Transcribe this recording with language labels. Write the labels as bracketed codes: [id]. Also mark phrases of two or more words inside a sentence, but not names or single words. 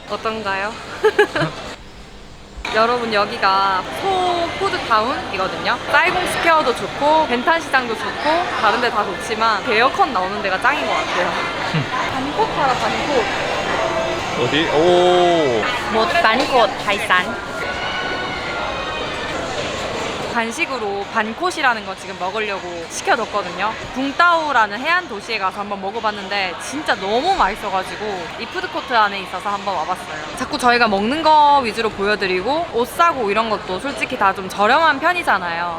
[ko] 어떤가요? 여러분 여기가 소푸드타운이거든요. 사이공 스퀘어도 좋고 벤탄 시장도 좋고 다른 데 다 좋지만 에어컨 나오는 데가 짱인 것 같아요. 반콧 팔아 반콧. 어디? 오. [vi] Một bánh cột hải sản. [ko] 간식으로 반콧이라는 거 지금 먹으려고 시켜뒀거든요. 붕따오라는 해안 도시에 가서 한번 먹어봤는데 진짜 너무 맛있어가지고 이 푸드코트 안에 있어서 한번 와봤어요. 자꾸 저희가 먹는 거 위주로 보여드리고 옷 사고 이런 것도 솔직히 다 좀 저렴한 편이잖아요.